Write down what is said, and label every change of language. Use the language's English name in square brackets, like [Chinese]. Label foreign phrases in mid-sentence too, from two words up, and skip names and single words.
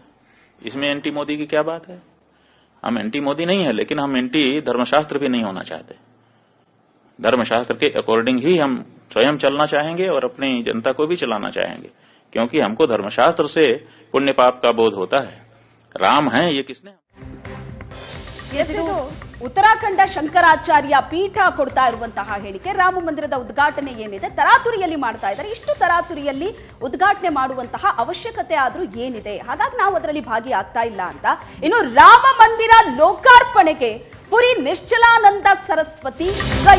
[Hindi] इसमें एंटी मोदी की क्या बात है? हम एंटी मोदी नहीं है, लेकिन हम एंटी धर्मशास्त्र भी नहीं होना चाहते। धर्मशास्त्र के अकॉर्डिंग ही हम स्वयं चलना चाहेंगे और अपनी जनता को भी चलाना चाहेंगे, क्योंकि हमको धर्मशास्त्र से पुण्य पाप का बोध होता है। राम है ये किसने? [Kannada] ಉತ್ತರಾಖಂಡ ಶಂಕರಾಚಾರ್ಯ ಪೀಠ ಕೊಡ್ತಾ ಇರುವಂತಹ ಹೇಳಿಕೆ, ರಾಮ ಮಂದಿರದ ಉದ್ಘಾಟನೆ ಏನಿದೆ ತರಾತುರಿಯಲ್ಲಿ ಮಾಡ್ತಾ ಇದ್ದಾರೆ. ಇಷ್ಟು ತರಾತುರಿಯಲ್ಲಿ ಉದ್ಘಾಟನೆ ಮಾಡುವಂತಹ ಅವಶ್ಯಕತೆ ಆದ್ರೂ ಏನಿದೆ? ಹಾಗಾಗಿ ನಾವು ಅದರಲ್ಲಿ ಭಾಗಿಯಾಗ್ತಾ ಇಲ್ಲ ಅಂತ. ಇನ್ನು ರಾಮ ಮಂದಿರ ಲೋಕಾರ್ಪಣೆಗೆ ಪುರಿ ನಿಶ್ಚಲಾನಂದ ಸರಸ್ವತಿ ಕೈ.